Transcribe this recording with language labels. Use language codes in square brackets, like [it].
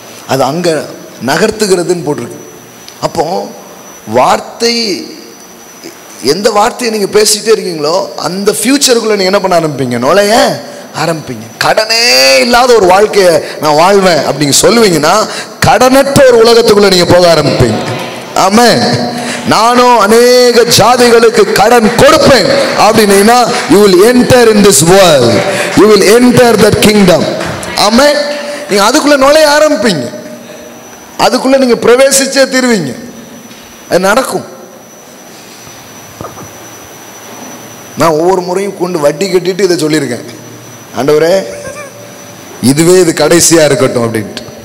[ta] அது அங்கே நகர்த்துகிறதுன்னு போட்டிருக்கு. அப்போ வார்த்தை, எந்த வார்த்தையை நீங்கள் பேசிகிட்டே இருக்கீங்களோ அந்த ஃபியூச்சருக்குள்ளே நீங்கள் என்ன பண்ண ஆரம்பிப்பீங்க, நுழைய ஆரம்பிப்பீங்க. கடனே இல்லாத ஒரு வாழ்க்கையை நான் வாழ்வேன் அப்படிங்க சொல்லுவீங்கன்னா கடனற்ற ஒரு உலகத்துக்குள்ளே நீங்கள் போக ஆரம்பிப்பீங்க. ஆமென். நானும் அநேக ஜாதிகளுக்கு கடன் கொடுப்பேன் அப்படின்னா [en] you will enter in this world, you will enter that kingdom. [ta] ஆமென். நீங்கள் அதுக்குள்ளே நுழைய ஆரம்பிப்பீங்க, அதுக்குள்ளே நீங்கள் பிரவேசிச்சே தீருவீங்க. அது நடக்கும். நான் ஒவ்வொரு முறையும் கொண்டு வட்டி கட்டிட்டு இதை சொல்லியிருக்கேன், ஆண்டவரே இதுவே இது கடைசியாக இருக்கட்டும் அப்படின்ட்டு.